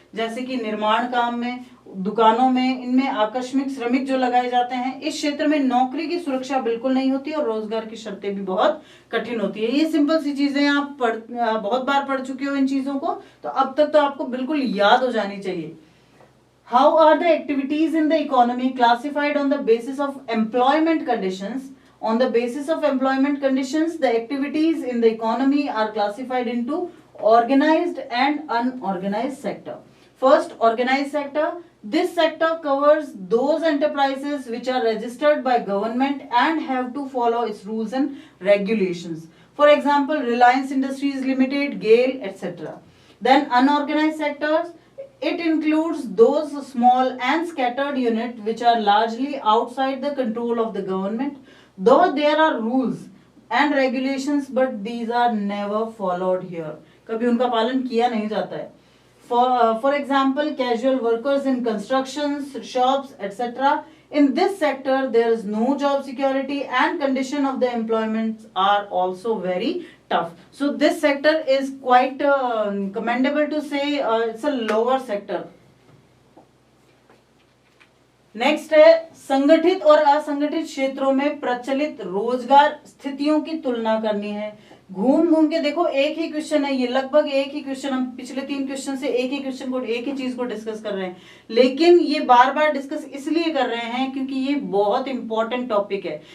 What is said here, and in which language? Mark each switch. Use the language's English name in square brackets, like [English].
[Hindi] जैसे कि निर्माण काम में, दुकानों में, इनमें आकस्मिक श्रमिक जो लगाए जाते हैं, इस क्षेत्र में नौकरी की सुरक्षा बिल्कुल नहीं होती और रोजगार की शर्तें भी बहुत कठिन होती है। ये सिंपल सी चीजें आप बहुत बार पढ़ चुके हो इन चीजों को, तो अब तक तो आपको बिल्कुल याद हो जानी चाहिए। [English] How are the activities in the economy classified on the basis of employment conditions? On the basis of employment conditions, the activities in the economy are classified into organized and unorganized sector. First, organized sector. This sector covers those enterprises which are registered by government and have to follow its rules and regulations. For example, Reliance Industries Limited, GAIL, etc. Then unorganized sectors. It includes those small and scattered units which are largely outside the control of the government, though there are rules and regulations, but these are never followed here. [Hindi] कभी उनका पालन किया नहीं जाता है. [English] For example, casual workers in constructions, shops, etc. In this sector, there is no job security and condition of the employment are also very tough. So this sector is quite commendable to say it's a lower sector. [Hindi] Next है संगठित और असंगठित क्षेत्रों में प्रचलित रोजगार स्थितियों की तुलना करनी है। घूम घूम के देखो, एक ही क्वेश्चन है ये, लगभग एक ही क्वेश्चन, हम पिछले 3 क्वेश्चन से एक ही क्वेश्चन को, एक ही चीज को डिस्कस कर रहे हैं, लेकिन ये बार बार डिस्कस इसलिए कर रहे हैं क्योंकि ये बहुत इंपॉर्टेंट टॉपिक है।